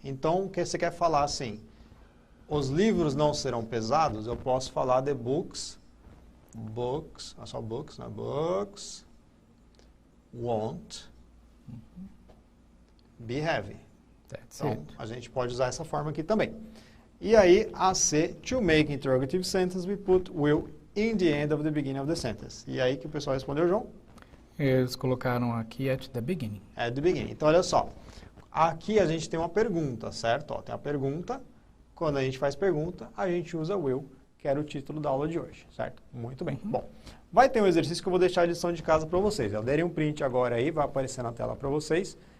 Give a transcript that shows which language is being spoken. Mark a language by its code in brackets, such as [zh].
[pt] Então, o que você quer falar assim? Os livros não serão pesados? Eu posso falar [en] the books. [pt] Books, é só books, né? [en] Books won't be heavy. [pt] Então, a gente pode usar essa forma aqui também. E aí, a C, [en] to make interrogative sentence, we put will in the end of the beginning of the sentence. [pt] E aí que o pessoal respondeu, João? Eles colocaram aqui [en] at the beginning. At the beginning. [pt] Então, olha só. Aqui a gente tem uma pergunta, certo? Ó, tem a pergunta. Quando a gente faz pergunta, a gente usa will, que era o título da aula de hoje, certo? Muito bem. Bom, vai ter um exercício que eu vou deixar a lição de casa para vocês. Eu derei um print agora aí, vai aparecer na tela para vocês.